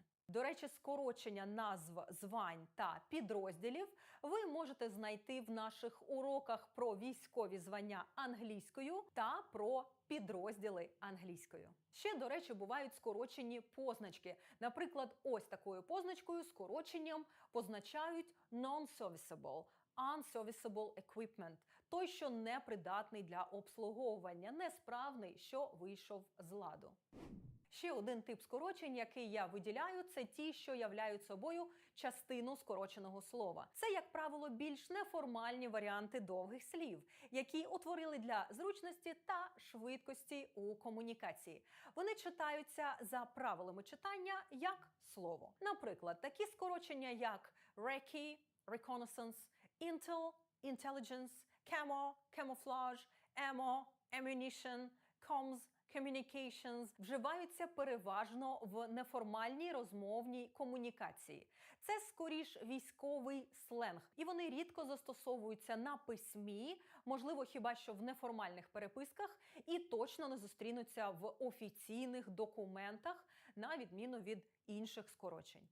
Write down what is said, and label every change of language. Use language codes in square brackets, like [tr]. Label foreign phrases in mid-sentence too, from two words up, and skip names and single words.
[uk] До речі, скорочення назв звань та підрозділів ви можете знайти в наших уроках про військові звання англійською та про підрозділи англійською. Ще, до речі, бувають скорочені позначки. Наприклад, ось такою позначкою, скороченням, позначають [en] non-serviceable, unserviceable equipment, [uk] той, що непридатний для обслуговування, несправний, що вийшов з ладу. Ще один тип скорочень, який я виділяю, це ті, що являють собою частину скороченого слова. Це, як правило, більш неформальні варіанти довгих слів, які утворили для зручності та швидкості у комунікації. Вони читаються за правилами читання як слово. Наприклад, такі скорочення як [en] recce, reconnaissance, intel, intelligence, camo, camouflage, ammo, ammunition, comms, communications [uk] вживаються переважно в неформальній розмовній комунікації. Це скоріш військовий сленг, і вони рідко застосовуються на письмі, можливо, хіба що в неформальних переписках, і точно не зустрінуться в офіційних документах, на відміну від інших скорочень.